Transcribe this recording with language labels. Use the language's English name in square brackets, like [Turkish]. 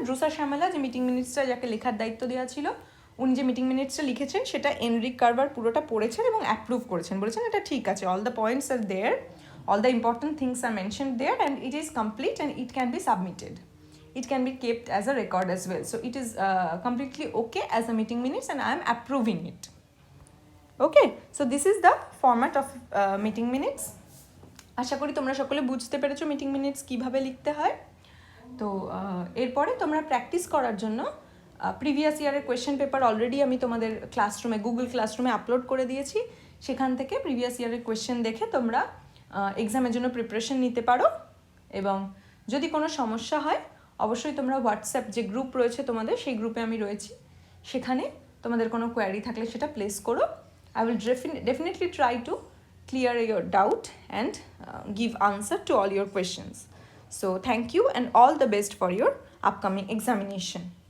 [Bangla] Drusa Shyamala যে meeting মিনিটসটা যাকে লেখার দায়িত্ব দেওয়া ছিল, উনি যে মিটিং মিনিটসটা লিখেছেন সেটা এনরিক কার্ভার পুরোটা পড়েছেন এবং অ্যাপ্রুভ করেছেন, বলেছেন এটা ঠিক আছে, [English] All the points are there, all the important things are mentioned there and it is complete and it can be submitted. It can be kept as a record as well. So it is completely okay as a meeting minutes and I am approving it. Okay, so this is the format of meeting minutes. [Bangla] আশা করি তোমরা সকলে বুঝতে পেরেছো meeting minutes কীভাবে লিখতে হয়। তো এরপরে তোমরা প্র্যাকটিস করার জন্য প্রিভিয়াস ইয়ারের কোয়েশ্চেন পেপার অলরেডি আমি তোমাদের ক্লাসরুমে গুগল ক্লাসরুমে আপলোড করে দিয়েছি, সেখান থেকে প্রিভিয়াস ইয়ারের কোয়েশ্চেন দেখে তোমরা এক্সামের জন্য প্রিপারেশন নিতে পারো। এবং যদি কোনো সমস্যা হয় অবশ্যই তোমরা হোয়াটসঅ্যাপ যে গ্রুপ রয়েছে তোমাদের, সেই গ্রুপে আমি রয়েছি, সেখানে তোমাদের কোনো কোয়ারি থাকলে সেটা প্লেস করো। [English] I will definitely try to clear your doubt and give answer to all your questions. So thank you and all the best for your upcoming examination.